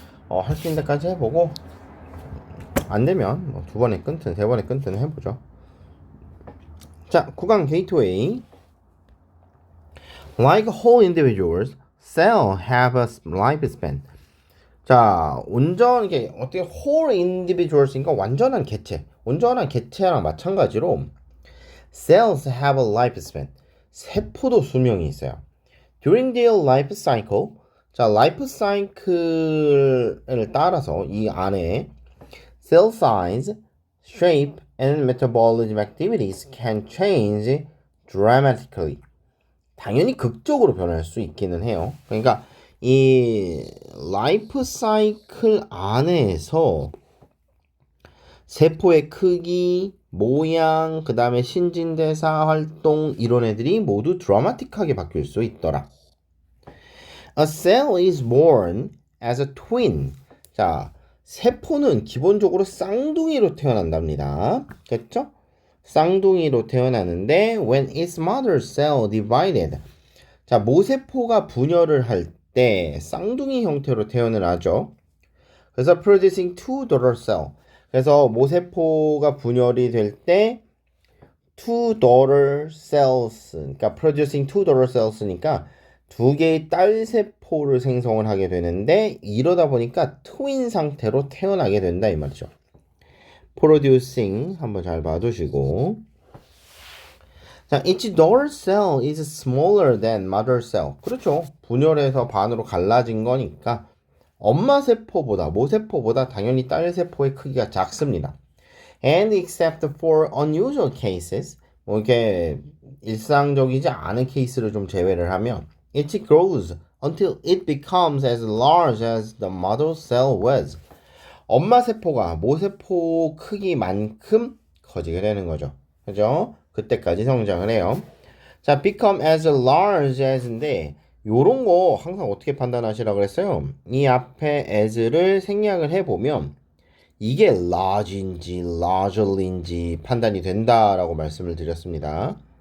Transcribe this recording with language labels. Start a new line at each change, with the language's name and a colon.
Korean: 할 수 있는 데까지 해보고 안 되면 뭐 두 번에 끊든 세 번에 끊든 해보죠. 자, 구강 게이트웨이.
English: Like whole individuals, cell have a lifespan.
Korean: 자, 이게 어떻게
English: whole individuals
Korean: 니까 완전한 개체. 온전한 개체랑 마찬가지로
English: cells have a lifespan.
Korean: 세포도 수명이 있어요.
English: During their life cycle.
Korean: 자, 라이프 사이클을 따라서 이 안에
English: cell size, shape, and metabolism activities can change dramatically.
Korean: 당연히 극적으로 변할 수 있기는 해요. 그러니까 이 라이프 사이클 안에서 세포의 크기, 모양, 그 다음에 신진대사 활동 이런 애들이 모두 드라마틱하게 바뀔 수 있더라.
English: A cell is born as a twin.
Korean: 자, 세포는 기본적으로 쌍둥이로 태어난답니다. 그렇죠? 쌍둥이로 태어나는데
English: when its mother cell divided.
Korean: 자, 모세포가 분열을 할 때 쌍둥이 형태로 태어날 하죠. 그래서
English: producing two daughter cell.
Korean: 그래서 모세포가 분열이 될 때
English: two daughter cells.
Korean: 그러니까
English: producing two daughter cells
Korean: 니까 두 개의 딸 세포를 생성을 하게 되는데 이러다 보니까 트윈 상태로 태어나게 된다 이 말이죠.
English: producing
Korean: 한번 잘 봐두시고, 자,
English: each daughter cell is smaller than mother cell.
Korean: 그렇죠. 분열해서 반으로 갈라진 거니까 엄마 세포보다 모세포보다 당연히 딸 세포의 크기가 작습니다.
English: And except for unusual cases,
Korean: 뭐 이렇게 일상적이지 않은 케이스를 좀 제외를 하면
English: it grows until it becomes as large as the mother cell was.
Korean: 엄마 세포가 모세포 크기만큼 커지게 되는 거죠. 그죠? 그때까지 성장을 해요. 자,
English: become as large as
Korean: 인데 요런 거 항상 어떻게 판단하시라고 그랬어요? 이 앞에 as를 생략을 해보면 이게 large인지 larger인지 판단이 된다라고 말씀을 드렸습니다.